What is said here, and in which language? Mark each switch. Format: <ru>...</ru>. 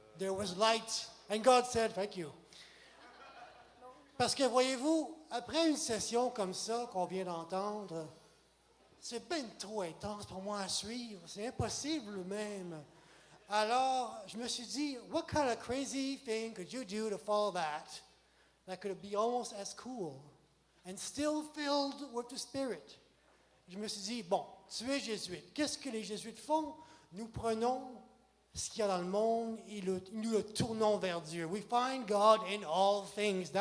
<en>There was light, and God said, thank you.</en> <fr>Parce que, voyez-vous, après une session comme ça qu'on vient d'entendre, c'est bien trop intense pour moi à suivre. C'est impossible même. Alors, je me suis dit,</fr> <en>what kind of crazy thing could you do to follow that could be almost as cool and still filled with the Spirit?</en> <fr>Je me suis dit, bon, tu es jésuite. Qu'est-ce que les jésuites font? Nous prenons ce qu'il y a dans le monde et nous le tournons vers Dieu.</fr> <en>We find God in all things.</en>